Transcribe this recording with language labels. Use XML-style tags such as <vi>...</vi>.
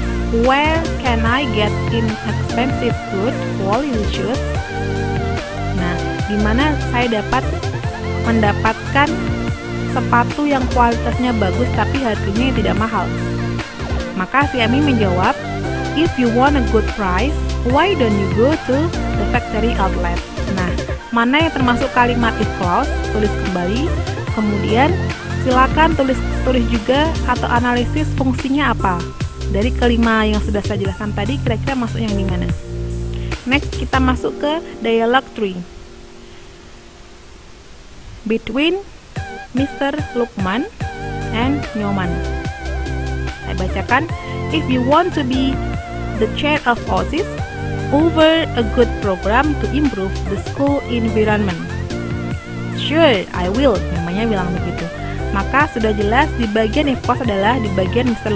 <en>Where can I get inexpensive, good quality shoes?</en> <id>Nah, di mana saya dapat mendapatkan sepatu yang kualitasnya bagus tapi harganya tidak mahal? Maka si Amy menjawab,</id> <en>if you want a good price, why don't you go to the factory outlet?</en> <id>Nah, mana yang termasuk kalimat if clause? Tulis kembali. Kemudian silakan tulis juga atau analisis fungsinya apa. Dari kelima yang sudah saya jelaskan tadi, kira-kira masuk yang di mana? Next, kita masuk ke dialog 3.</id> <en>Between Mr. Lukman and Nyoman.</en> <id>Saya bacakan,</id> <en>if you want to be the chair of OSIS, over a good program to improve the school environment. Sure, I will.</en> <id>Namanya bilang begitu. Maka sudah jelas di bagian if clause adalah di bagian Mr.</id>